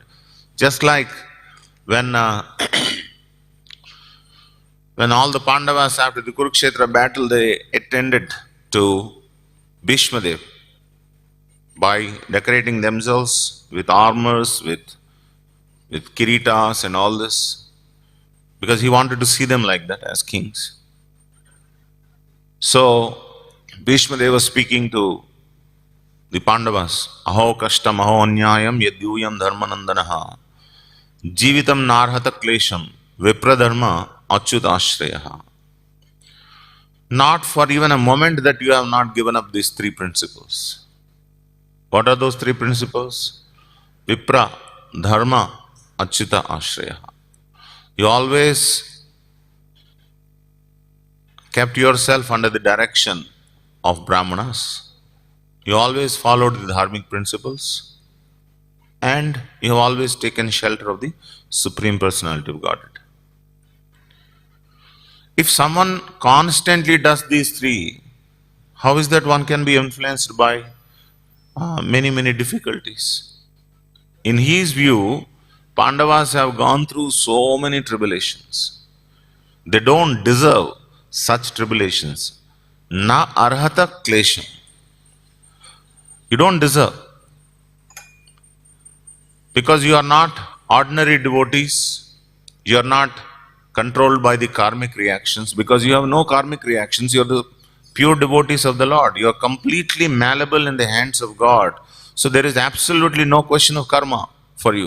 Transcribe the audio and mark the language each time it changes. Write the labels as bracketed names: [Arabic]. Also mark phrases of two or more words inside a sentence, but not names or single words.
[English] Just like when when all the Pandavas after the Kurukshetra battle, they attended to Bhishma Dev by decorating themselves with armors, with kiritas and all this, because he wanted to see them like that as kings. So Bhishma Dev was speaking to the Pandavas, [Sanskrit] अहो कष्टम् अहो अन्याय्यं यद्यूयं धर्मनन्दनाः जीवितुं नार्हथ क्लेशं विप्रधर्म अच्युताश्रयाः. [English] Not for even a moment that you have not given up these three principles. What are those three principles? [Sanskrit] विप्र, धर्म, अच्युत आश्रय. [English] You always kept yourself under the direction of Brahmanas. You always followed the dharmic principles, and you have always taken shelter of the Supreme Personality of Godhead. If someone constantly does these three, how is that one can be influenced by many difficulties? In his view, Pandavas have gone through so many tribulations. They don't deserve such tribulations. [Sanskrit] न अर्हथ क्लेशम्. [English] You don't deserve. Because you are not ordinary devotees. You are not controlled by the karmic reactions. Because you have no karmic reactions. You are the pure devotees of the Lord. You are completely malleable in the hands of God. So there is absolutely no question of karma for you.